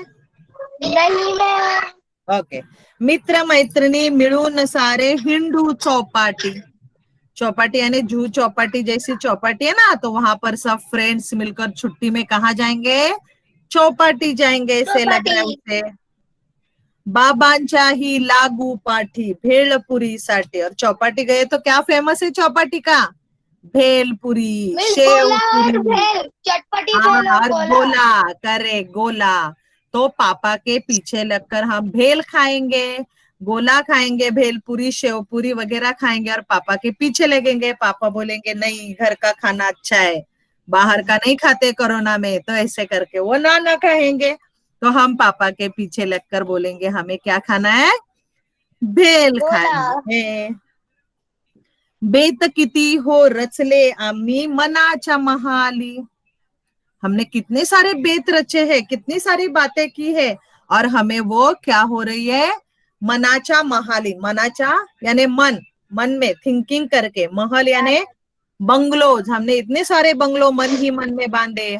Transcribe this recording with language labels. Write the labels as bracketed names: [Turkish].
[Hindi] नहीं मैं। [Marathi] ओके। मित्र मैत्रिणी मिळून सारे हिंडू चौपाटी। [Hindi] चौपाटी यानी जू चौपाटी जैसी चौपाटी है ना, तो वहां पर सब फ्रेंड्स मिलकर छुट्टी में कहाँ जाएंगे? चौपाटी जाएंगे। ऐसे लग रहा है उसे। [Marathi] बाबांच्या ही लागू पाठी भेलपुरीसाठी। [Hindi] और चौपाटी गए तो क्या फेमस है चौपाटी का? भेलपुरी, शेवपुरी, चटपटी और गोला। करे गोला। तो पापा के पीछे लगकर हम भेल खाएंगे, गोला खाएंगे, भेलपुरी, शेवपुरी वगैरह खाएंगे और पापा के पीछे लगेंगे। पापा बोलेंगे नहीं, घर का खाना अच्छा है, बाहर का नहीं खाते कोरोना में। तो ऐसे करके वो ना कहेंगे, तो हम पापा के पीछे लगकर बोलेंगे हमें क्या खाना है? भेल खाना है। [Marathi] बेत किती हो रचले आम्ही मनाच्या महाली। [Hindi] हमने कितने सारे बेत रचे हैं, कितनी सारी बातें की है, और हमें वो क्या हो रही है? मनाचा महाली। मनाचा यानी मन, मन में थिंकिंग करके। महल यानी बंगलोज। हमने इतने सारे बंगलो मन ही मन में बांधे।